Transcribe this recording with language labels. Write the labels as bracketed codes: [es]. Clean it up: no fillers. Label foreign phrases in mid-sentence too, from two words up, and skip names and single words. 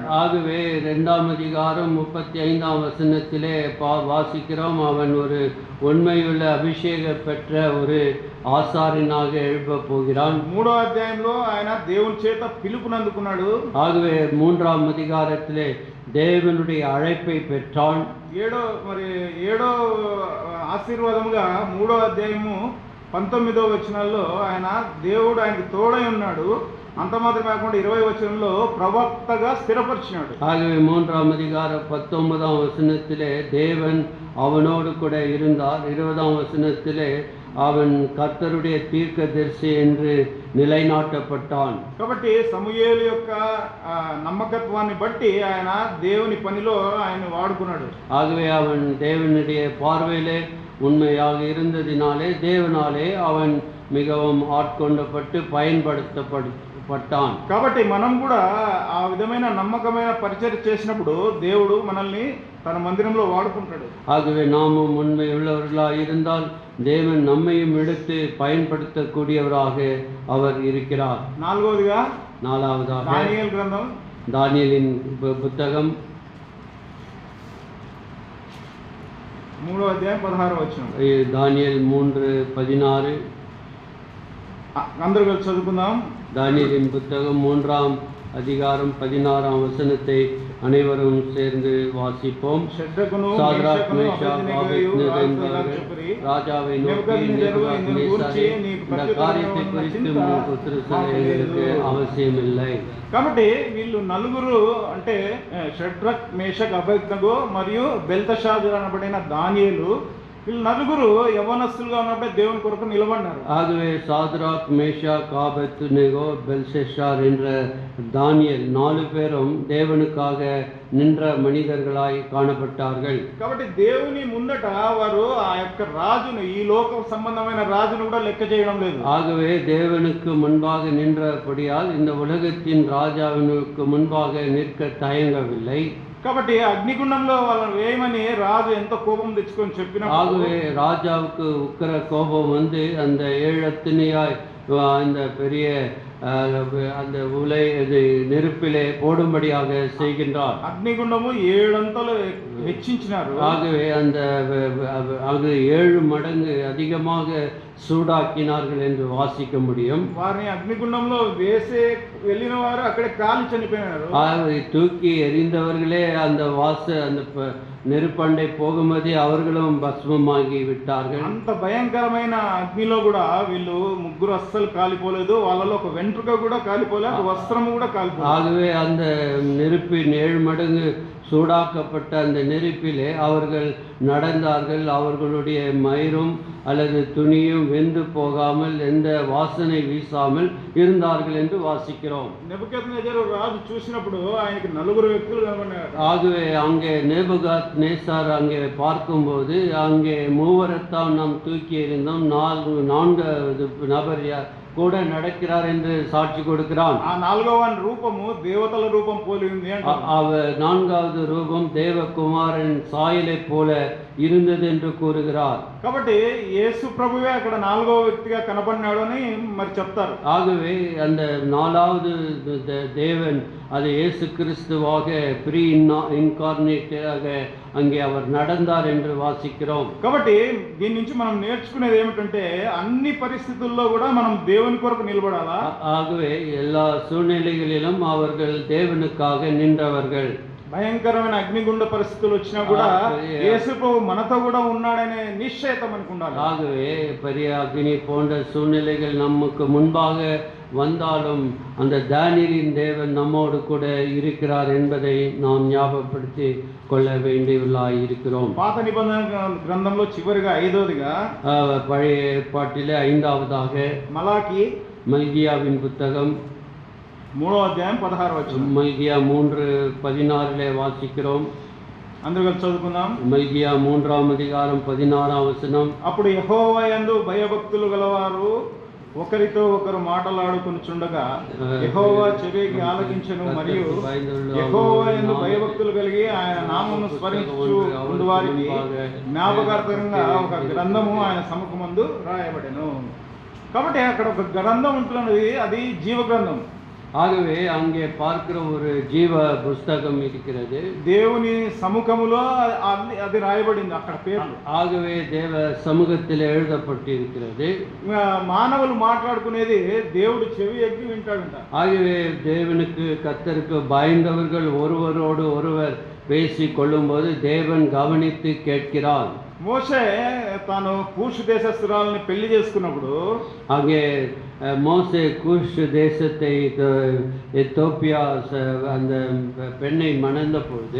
[ta] ஆகவே 2ஆம் அதிகாரம் 35ஆம் வசனத்திலே வாசிக்கிறோம், அவன் ஒரு உண்மையுள்ள அபிஷேக பெற்ற ஒரு ஆசாரியனாக எழுப்ப போகிறான். [te] 3వ అధ్యాయంలో ఆయన దేవుని చేత పిలుపునందుకున్నాడు. [ta] ஆகவே 3ஆம் அதிகாரத்திலே தேவனுடைய அழைப்பை பெற்றான். [te] 7వ ఆశీర్వాదముగా 3వ అధ్యాయము 19వ వచనంలో ఆయన దేవుడు ఆయనకి తోడై ఉన్నాడు. అంత మాత్రం కాకుండా 20వ వచనంలో ప్రవక్తగా స్థిరపరిచినాడు. [ta] ஆகவே 3ஆம் அதிகாரம் 19ஆம் வசனத்திலே தேவன் அவனோடு கூட இருந்தார். 20ஆம் வசனத்திலே அவன் கர்த்தருடைய தீர்க்கதரிசி என்று நிலைநாட்டப்பட்டான். [te] కాబట్టి సమూయేలు యొక్క నమ్మకత్వాన్ని బట్టి ఆయన దేవుని పనిలో ఆయన వాడుకున్నాడు. [ta] ஆகவே அவன் தேவனுடைய பார்வையிலே உண்மையாக இருந்ததினாலே தேவனாலே அவன் மிகவும் ஆட்கொண்டப்பட்டு பயன்படுத்தப்பட்டான். [te] కాబట్టి మనం కూడా ఆ విధమైన నమ్మకమైన పరిచర్య చేసినప్పుడు దేవుడు మనల్ని తన మందిరంలో వాడుకుంటాడు. [ta] ஆகவே நாமும் உண்மை உள்ளவர்களாக இருந்தால் தேவன் நம்மையும் எடுத்து பயன்படுத்தக்கூடியவராக அவர் இருக்கிறார். நாலாவதாக தானியேல் கிரந்தம் தானியேலின் புத்தகம் [te] 3వ అధ్యాయం 16వ వచనం. [ta] தானியேல் 3:16. [te] అందరూ కలిసి చదువుకుందాం. [ta] தானியேலின் புத்தகம் 3ஆம் அதிகாரம் 16ஆம் வசனத்தை அனைவரும் சேர்ந்து வாசிப்போம். சாத்ராக் மேஷாக் ஆபேத்நேகோ ராஜாவை நோக்கி, நேபுகாத்நேச்சாரே, இந்த காரியத்தை குறித்து உத்தரவு அவசியமில்லை. [te] కాబట్టి వీళ్ళు నలుగురు అంటే షడ్రక్ మేషక్ అబేద్నెగో మరియు బెల్తషాజర్ అనబడిన దానియేలు, వీళ్ళు నలుగురు యవ్వనస్తులుగా ఉన్నప్పుడే దేవుని కొరకు నిలబడినారు. [ta] ஆகவே சாத்ராக் மேஷாக் ஆபேத்நேகோ பெல்ஷஸ்ஸார் என்ற தானியேல் 4 பேரும் தேவனுக்காக நின்ற மனிதர்களாய் காணப்பட்டார்கள். [te] కాబట్టి దేవుని ముందట వారు ఆ యొక్క రాజును, ఈ లోక సంబంధమైన రాజును కూడా లెక్క చేయడం లేదు. [ta] ஆகவே தேவனுக்கு முன்பாக நின்றபடியால் இந்த உலகத்தின் ராஜாவினுக்கு முன்பாக நிற்க தயங்கவில்லை. [te] కాబట్టి అగ్నిగుండంలో వాళ్ళని వేయమని రాజు ఎంత కోపం తెచ్చుకొని చెప్పినా, [ta] ஆகவே ராஜாவுக்கு உக்கிர கோபம் வந்து அந்த 7 அத்தனையாய் அந்த பெரிய அந்த உலை நெருப்பிலே போடும்படியாக செய்கின்றார். [te] అగ్నిగుండము 7 అంతలు హెచ్చించినారు. [ta] ஆகவே அந்த அது 7 மடங்கு அதிகமாக சூடாக்கினார்கள் என்று வாசிக்க முடியும். [te] వారిని అగ్నిగుండంలో వేసే వెళ్ళిన వారు అక్కడే కాలి చనిపోయినారు. [ta] தூக்கி எறிந்தவர்களே அந்த அந்த நெருப்பண்டை போகும்போதே அவர்களும் பஸ்மமாகி விட்டார்கள். [te] అంత భయంకరమైన అగ్నిలో కూడా వీళ్ళు ముగ్గురు అస్సలు కాలిపోలేదు. వాళ్ళలో ఒక వెంట్రుక కూడా కాలిపోలేదు, వస్త్రము కూడా కాలిపోలేదు. [ta] ஆகவே அந்த நெருப்பின் 7 மடங்கு சூடாக்கப்பட்ட அந்த நெருப்பிலே அவர்கள் நடந்தார்கள். அவர்களுடைய மயிரும் அல்லது துணியும் வெந்து போகாமல் எந்த வாசனை வீசாமல் இருந்தார்கள் என்று வாசிக்கிறோம். [te] నెబుకద్నెజరు రాజు చూసినప్పుడు ఆయనకి నలుగురు వ్యక్తులు కనబడ్డారు. [ta] ஆகவே அங்கே நேபுகாத் நேசார் அங்கே பார்க்கும்போது அங்கே மூவரைத்தான் நாம் தூக்கி எறிந்தோம், நான்காவது நபர் கூட நடக்கிறார் என்று சாட்சி கொடுக்கிறான். [te] ఆ నాలుగవ రూపము దేవతల రూపం పోలి ఉంది అంటారు. [ta] அவர் நான்காவது ரூபம் தேவகுமாரன் சாயலை போல இருந்தது என்று கூறுகிறார். [te] కాబట్టి యేసు ప్రభువే అక్కడ నాలుగవ వ్యక్తిగా కనబడినాడు అని మరి చెప్తారు. [ta] ஆகவே அந்த நாலாவது தேவன் அது இயேசு கிறிஸ்துவாக [en] pre incarnate [ta] அங்கே அவர் நடந்தார் என்று வாசிக்கிறோம். [te] కాబట్టి దీని నుంచి మనం నేర్చుకునేది ఏమిటంటే అన్ని పరిస్థితుల్లో కూడా మనం దేవుని కొరకు నిలబడాలా. [ta] ஆகவே எல்லா சூழ்நிலைகளிலும் அவர்கள் தேவனுக்காக நின்றவர்கள். [te] భయంకరమైన అగ్నిగుండ పరిస్థితులు వచ్చినా కూడా యేసు ప్రభు మనతో కూడా ఉన్నాడనే నిశ్చయత మనకు ఉండాలి. [ta] ஆகவே பெரிய அக்னி போன்ற சூழ்நிலைகள் நமக்கு முன்பாக வந்தாலும் அந்த தானியேலின் தேவன் நம்மோடு கூட இருக்கிறார் என்பதை நாம் ஞாபகப்படுத்தி கொள்ள வேண்டியுள்ளாய் இருக்கிறோம். [te] పాత నిబంధన గ్రంథంలో చివరిగా ఐదవదిగా [ta] பழைய ஏற்பாட்டிலே ஐந்தாவதாக [te] మలాకి [ta] மல்கியாவின் புத்தகம் [te] 3వ అధ్యాయం 16వ వచనం. [ta] மல்கியா 3:16 வாசிக்கிறோம். [te] అందరూ కలిసి చదువుకుందాం. [ta] மல்கியா 3ஆம் அதிகாரம் 16ஆம் வசனம். [te] అప్పుడు యెహోవా యందు భయభక్తులు గలవారు ఒకరితో ఒకరు మాటలాడుకొనుచుండగా యెహోవా చెవికి ఆలకించెను, మరియు యెహోవా యందు భయభక్తులు కలిగి ఆయన నామమును స్మరించు ఉండువారికి జ్ఞాపకార్థంగా ఒక గ్రంథము ఆయన సముఖమందు రాయబడెను. కాబట్టి అక్కడ ఒక గ్రంథం ఉంటున్నది, అది జీవ గ్రంథం. [ta] ஆகவே அங்கே பார்க்கிற ஒரு ஜீவ புஸ்தகம் இருக்கிறது. [te] దేవుని సముఖములో అది రాయబడింది అక్కడ పేరు. [ta] ஆகவே தேவ சமூகத்தில் எழுதப்பட்டிருக்கிறது. [te] మానవులు మాట్లాడుకునేది దేవుడు చెవి ఎక్కి వింటాడంట. [ta] ஆகவே தேவனுக்கு கர்த்தருக்கு பயந்தவர்கள் ஒருவரோடு ஒருவர் பேசி கொள்ளும்போது தேவன் கவனித்து கேட்கிறார். [te] మోషే తాను కూషు దేశస్తురాలని పెళ్లి చేసుకున్నప్పుడు [ta] அங்கே மோசே கூஷ் தேசத்தை எத்தோப்பியா அந்த பெண்ணை மணந்த பொழுது